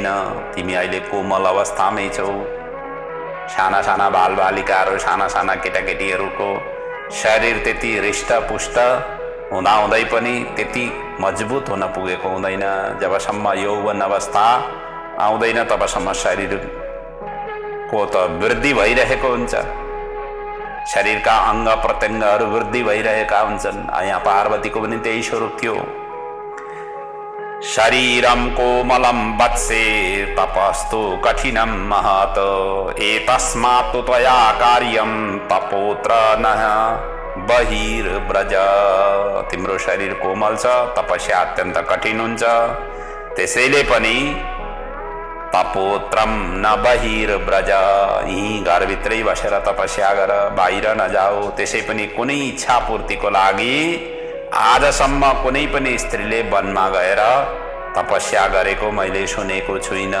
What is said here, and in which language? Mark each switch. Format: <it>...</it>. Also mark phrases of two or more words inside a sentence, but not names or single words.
<ne>तिमी अहिले कोमल अवस्थामै छौ। साना साना बालबालिकाहरू, साना साना केटाकेटीहरूको शरीर त्यति हृष्टपुष्ट हुँदाहुँदै पनि त्यति मजबुत हुन पुगेको हुँदैन। जबसम्म यौवन अवस्था आउँदैन तबसम्म शरीरको त वृद्धि भइरहेको हुन्छ। शरीरका अङ्ग प्रत्यङ्गहरू वृद्धि भइरहेका हुन्छन्। यहाँ पार्वतीको पनि त्यही स्वरूप थियो।</ne> <sa>शरीरम कोमलम वत्से तपस्तु कठिनम महत। एतस्मात् त्वया कार्यम तपोत्र नः बहिर्व्रज।</sa> <ne>तिम्रो शरीर कोमल छ, तपस्या अत्यन्त कठिन हुन्छ। त्यसैले पनि</ne> <sa>तपोत्रम न बहिर्व्रज,</sa> <ne>यहीँ घरभित्रै बसेर तपस्या गर, बाहिर नजाऊ। त्यसै पनि कुनै इच्छा पूर्तिको लागि आजसम्म कुनै पनि स्त्रीले वनमा गएर तपस्या गरेको मैले सुनेको छुइनँ।</ne>